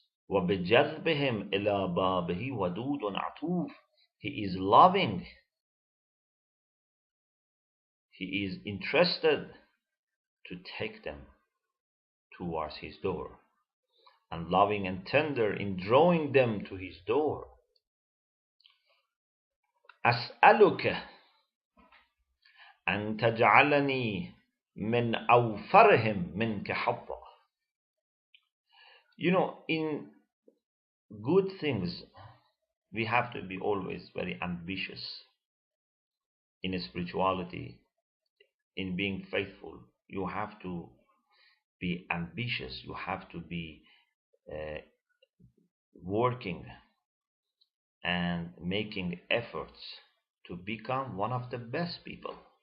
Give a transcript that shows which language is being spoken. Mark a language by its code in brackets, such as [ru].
[ar] وَبِجَذْبِهِمْ إِلَى بَابِهِ وَدُودٌ عَطُوفٌ. [en] He is loving. He is interested to take them towards his door, and loving and tender in drawing them to his door. [ar] أسألك أن تجعلني من أوفرهم منك حظا. [en] You know, in good things, we have to be always very ambitious. In spirituality, in being faithful, you have to be ambitious. You have to be working and making efforts to become one of the best people.